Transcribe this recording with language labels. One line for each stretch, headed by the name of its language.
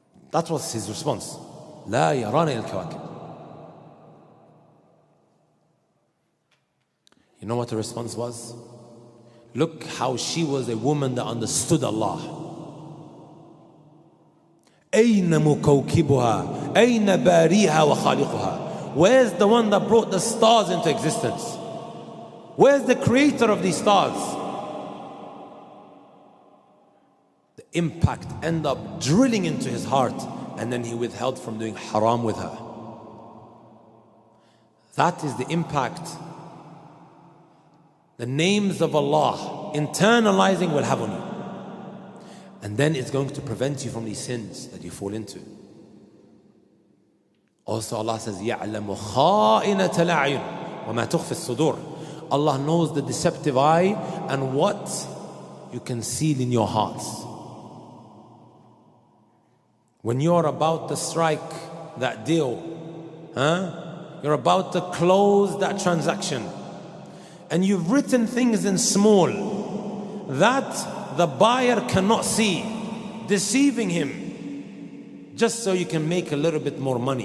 English: That was his response.
Arabic: La yarana ila al-kawakib.
English: You know what the response was? Look how she was a woman that understood Allah.
Arabic: أين مكوكبها أين باريها وخالقها.
English: Where's the one that brought the stars into existence? Where's the creator of these stars? The impact ended up drilling into his heart, and then he withheld from doing haram with her. That is the impact the names of Allah internalizing will have on you. And then it's going to prevent you from these sins that you fall into. Also Allah says,
Arabic: يَعْلَمُ خَائِنَةَ الْأَعْيُنِ وَمَا تُخْفِي الصُّدُورِ.
English: Allah knows the deceptive eye and what you conceal in your hearts. When you're about to strike that deal, you're about to close that transaction, and you've written things in small that the buyer cannot see, deceiving him just so you can make a little bit more money.